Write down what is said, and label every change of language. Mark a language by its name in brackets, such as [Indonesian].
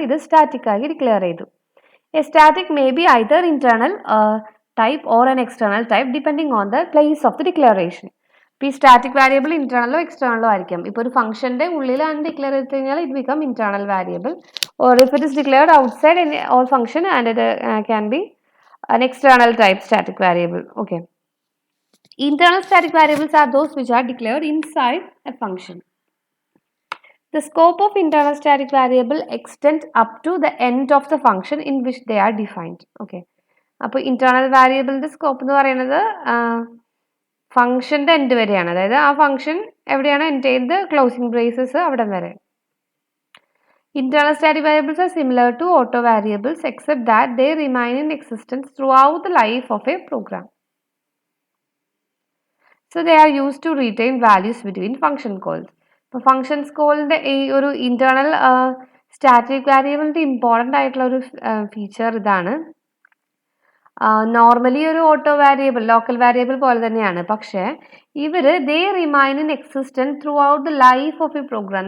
[Malayalam] ഇത് സ്റ്റാറ്റിക് ആയി ഡിക്ലെയർ ചെയ്തു. [English] A static may be either internal type or an external type depending on the place of the declaration. [Malayalam] ഇപ്പോൾ ഈ static variable ഇന്റേണലോ എക്സ്റ്റേണലോ ആയിരിക്കും. ഇപ്പോൾ ഒരു ഫംഗ്ഷന്റെ ഉള്ളിലാണ് ഡിക്ലെയർ ചെയ്ത് കഴിഞ്ഞാൽ [English] It become internal variable, or if it is declared outside or function and it can be an external type static variable. Okay. Internal static variables are those which are declared inside a function. The scope of internal static variable extends up to the end of the function in which they are defined. Okay. [Malayalam] അപ്പോൾ internal വേരിയബിളിന്റെ scope എന്ന് പറയുന്നത് ഫംഗ്ഷന്റെ end വരെയാണ്. അതായത് ആ function എവിടെയാണ് end ചെയ്യുന്നത്, ക്ലോസിംഗ് ബ്രേസസ് അവിടെ വരെ. [English] Internal static variables are similar to auto variables except that they remain in existence throughout the life of a program. So they are used to retain values between function calls. [Malayalam] ഇപ്പോൾ functions കോളിൻ്റെ ഈ ഒരു internal static വേരിയബിളിൻ്റെ important ആയിട്ടുള്ള ഒരു feature ഇതാണ്. Normally ഒരു auto variable local variable പോലെ തന്നെയാണ്, പക്ഷേ ഇവർ [English] They remain in existence throughout the life of a program.